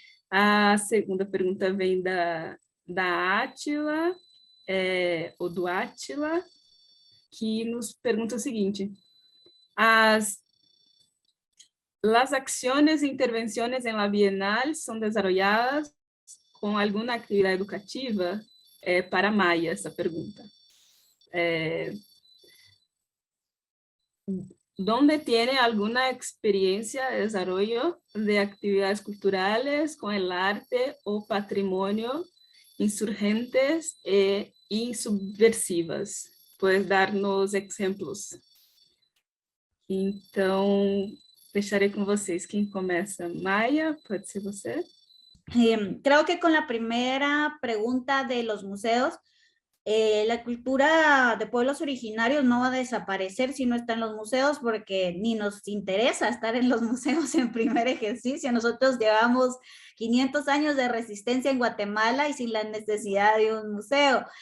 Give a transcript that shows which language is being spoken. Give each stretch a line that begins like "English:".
Portuguese: A segunda pergunta vem da Átila, ou do Átila, que nos pergunta o seguinte:
Spanish: las acciones e intervenciones en la Bienal son desarrolladas con alguna actividad educativa?
Portuguese: Para Maia, essa pergunta.
Spanish: ¿Dónde tiene alguna experiencia de desarrollo de actividades culturales con el arte o patrimonio insurgentes y subversivas? Puedes darnos exemplos?
Portuguese: Então, deixarei com vocês. Quem começa? Maia, pode ser você?
Spanish: Creo que con la primera pregunta de los museos, la cultura de pueblos originarios no va a desaparecer si no está en los museos, porque ni nos interesa estar en los museos en primer ejercicio. Nosotros llevamos 500 años de resistencia en Guatemala y sin la necesidad de un museo.